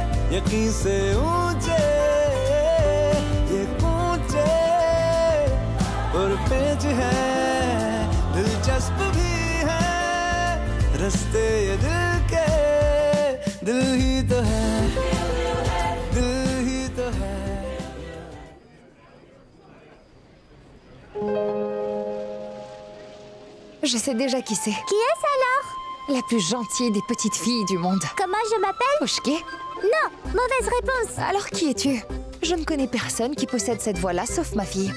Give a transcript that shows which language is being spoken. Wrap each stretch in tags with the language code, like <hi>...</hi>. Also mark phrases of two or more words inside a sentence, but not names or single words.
<hi>यकीन से ऊंचे ये कूचे और पेच है दिलचस्प भी है रास्ते ये दिल के दिल ही तो है दिल ही तो है</hi> <fr>Je sais déjà qui c'est. Qui est-ce alors? La plus gentille des petites filles du monde. Comment je m'appelle? Pushki? Non, mauvaise réponse. Alors qui es-tu? Je ne connais personne qui possède cette voix-là, sauf ma fille.</fr>